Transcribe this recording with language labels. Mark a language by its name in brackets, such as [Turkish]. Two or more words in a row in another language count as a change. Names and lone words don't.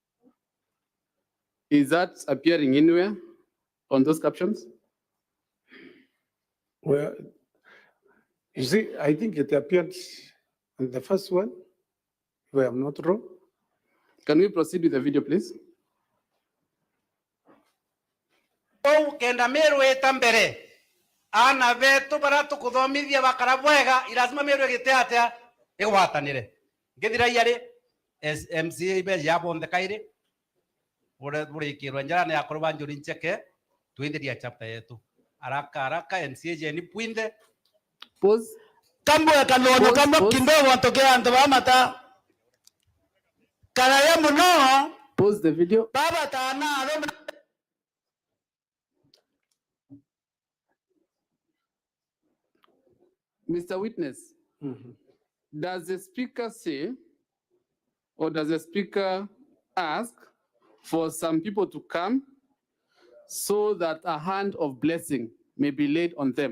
[English] Is that appearing anywhere on those captions? Well, you see, I think it appeared on the first one, where I'm not wrong. Can we proceed with the video, please? [Meru] Kenda Meru eta mbere ana vetu bara tukuthomithia bakara bwega irazima Meru egite atia igwatanire ngithira yari MCA ibe yabonde kaire bure kirwa njara ne akorwa njuri ncheke tuindiria chapter yetu haraka MCA je ni puinde [English] pause [Meru] kambo kanono kambo kidogo atokea ndo bamata kala muno. [English] Pause the video. [Meru] Baba tana [English] Mr. Witness, does the speaker say, or does the speaker ask for some people to come so that a hand of blessing may be laid on them?